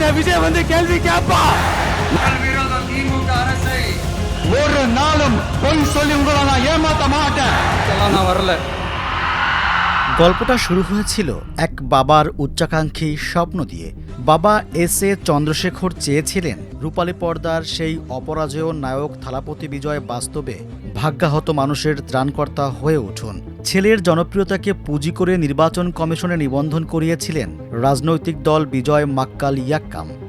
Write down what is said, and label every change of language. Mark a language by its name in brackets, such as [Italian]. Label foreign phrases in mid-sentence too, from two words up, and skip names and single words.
[Tamil] விஜய் கேள்வி கேட்பா. ஒரு நாளும் பொய் சொல்லி உங்களை நான் ஏமாத்த মাட்டேன். நான் வரல। [Bangla] গল্পটা শুরু হয়েছিল এক বাবার উচ্চাকাঙ্ক্ষী স্বপ্ন দিয়ে। বাবা এস.এ. চন্দ্রশেখর চেয়েছিলেন রূপালী পর্দার সেই অপরাজেয় নায়ক থালাপতি বিজয় বাস্তবে ভাগ্যাহত মানুষের ত্রাণকর্তা হয়ে উঠুন। ছেলের জনপ্রিয়তাকে পুঁজি করে নির্বাচন কমিশনে নিবন্ধন করিয়েছিলেন রাজনৈতিক দল বিজয় মাক্কাল ইয়াক্কাম।